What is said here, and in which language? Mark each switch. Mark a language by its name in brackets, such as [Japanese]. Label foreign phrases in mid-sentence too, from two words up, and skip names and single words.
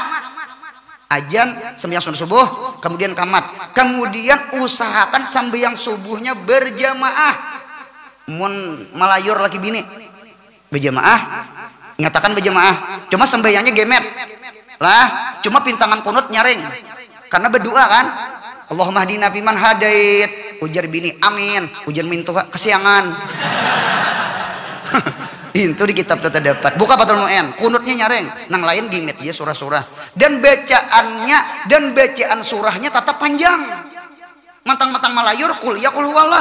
[Indonesian] Ajan, sembahyang sunat subuh, kemudian kamat. Kemudian usahakan sembahyang subuhnya berjamaah. [Banjar] Mun malayur laki bini berjamaah, nyatakan berjamaah. Cuma sembahyangnya gemet. Lah, cuma pintangan kunut nyaring. [Indonesian] Karena berdoa kan. [Arabic] اللهم اهدنا فيمن هديت. [Banjar] Ujar bini, amin. Ujar mintu kesiangan. Itu di kitab terdapat. Buka Fathul Mu'in, kunutnya nyaring. Nang lain gimet ya surah-surah. [Indonesian] Dan bacaannya dan bacaan surahnya tetap panjang. [Banjar] Mantang-mantang malayur [Arabic] قل يا قل هو الله.